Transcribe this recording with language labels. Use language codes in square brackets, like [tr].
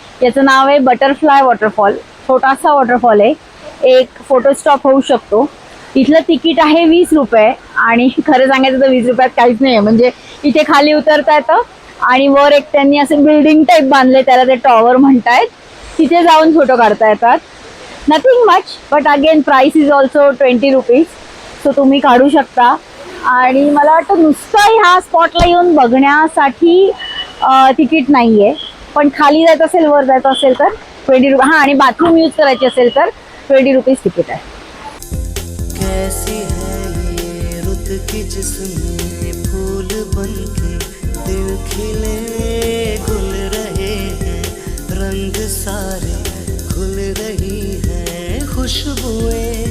[mr] याचं नाव आहे butterfly waterfall. छोटासा वॉटरफॉल आहे, एक फोटो स्टॉप होऊ शकतो. इथलं तिकीट आहे 20 रुपये आणि खरं सांगायचं तर 20 रुपयात काहीच नाही आहे. म्हणजे इथे खाली उतरता येतं आणि वर एक त्यांनी असं बिल्डिंग टाईप बांधले, त्याला ते टॉवर म्हणतायत, तिथे जाऊन फोटो काढता येतात. [en] Nothing much, but again price is also 20 rupees. [mr] So तुम्ही काढू शकता. आणि मला वाटतं नुसतं ह्या स्पॉटला येऊन बघण्यासाठी तिकीट नाही आहे, पण खाली जायचं असेल वर जायचं असेल तर 20 रुपये. हां, आणि बाथरूम यूज करायची असेल तर 20 रुपीज तिकीट आहे. [hi] कैसी है ये रुत की जिसमें फूल बनके दिल खिले. खुल रहे हैं रंग सारे, खुल रही है खुशबुएं.